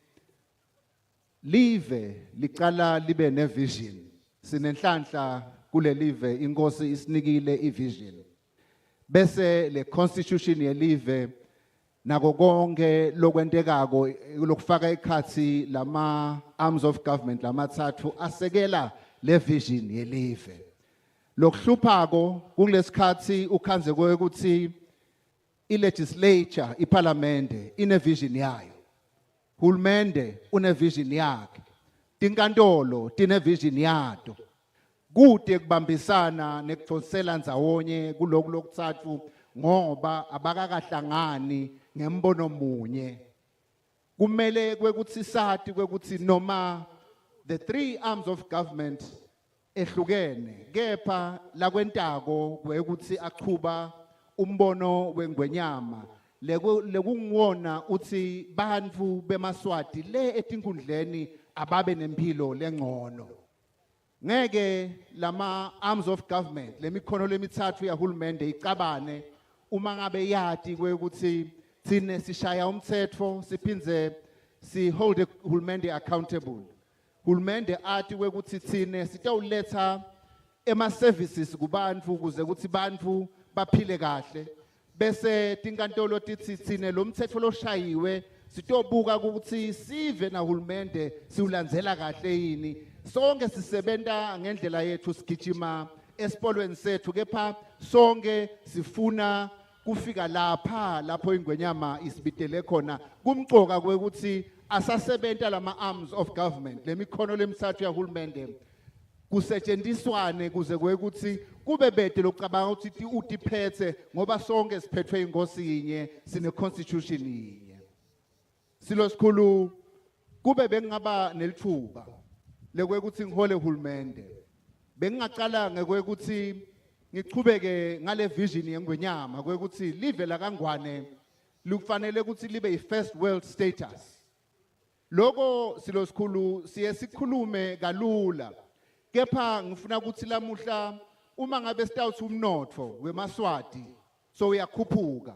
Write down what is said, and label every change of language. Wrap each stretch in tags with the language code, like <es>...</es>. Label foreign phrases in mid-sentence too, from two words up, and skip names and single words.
<ss>live licala libe nevision sinenhlanhla kule live inkosi isinikile ivision bese le constitution yelive nako konke lokwentekako lokufaka ekhathi lama</ss> <en>arms of government</en> <ss>lamathathu asekela le vision yelive lokuhluphako kulesikhathi ukhanze kwekuthi ilegislature iparlamente ine vision yayo hulumende une vision yakhe tinkantolo tine vision yato kude kubambisana nekutfosela ndzawonye kuloko lokutsatfu ngoba abakakahlangani ngembono munye kumele kwekuthi sati kwekuthi noma</ss> <en>the three arms of government</en> <ss>ehlukene kepha lakwentako kwekuthi aqhuba umbono wengwenyama lekungiwona uthi bantfu bemaswati le etinkundleni ababe nempilo lengcono ngeke lama</ss> <en>arms of government</en> <ss>lemikhono lemithathu yahulumende icabane uma ngabe yati kwekuthi thine sishaya umthetho siphindze si hold hulumende accountable hulumende ati kwekuthi thine sitawuletha ema services kubantfu kuze ukuthi bantfu baphile kahle bese tinkantolo tithi thine lo mthetho loshayiwe sitobuka ukuthi sive na hulumende siulandzela kahle yini sonke sisebenta ngendlela yethu sigijima esipolweni sethu kepha sonke sifuna kufika lapho ingwenyama isibitele khona kumcoka kwekuthi asasebenta lama</ss> <en>arms of government</en> <ss>lemikhono lemithathu yahulumende kusetshenziswane kuze kwekuthi kube bede lokucabanga ukuthi utiphethe ngoba sonke siphethwe inkosi yinye sine constitution yinye silo sikhulu kube bengingaba nelithuba lekwekuthi ngihole hulumende bengingaqala ngekwekuthi ngichubeke ngale vision yengwenyama kwekuthi live la kangwane lukufanele ukuthi libe</ss> <en>first world status</en> <ss>loko silo sikhulu siye sikhulume kalula Kepha ngifuna ukuthi lamuhla uma ngabe sitawuthi umnotfo weMaswati so uyakhuphuka.</ss>